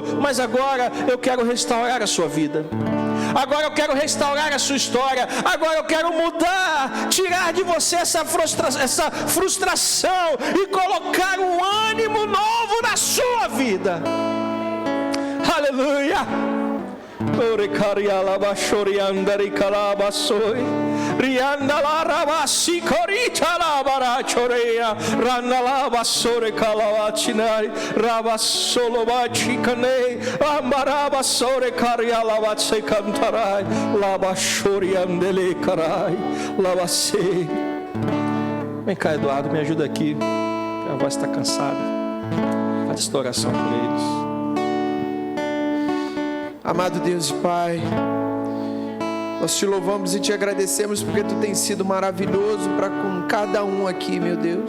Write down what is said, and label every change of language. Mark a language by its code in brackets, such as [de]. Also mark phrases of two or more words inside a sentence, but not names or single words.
[pt] Mas agora eu quero restaurar a sua vida. Agora eu quero restaurar a sua história. Agora eu quero mudar, tirar de você essa frustração e colocar um ânimo novo na sua vida. Aleluia. Rianda la rabasi corita la barachorea, randa la basore calavachinari, rabasolo bachicane, ambaraba sore caria la batse cantarai, la bashori andele carai, la basse. Vem cá, Eduardo, me ajuda aqui. A voz está cansada. Faz esta oração por eles. Amado Deus e Pai, nós te louvamos e te agradecemos porque tu tens sido maravilhoso para com cada um aqui, meu Deus.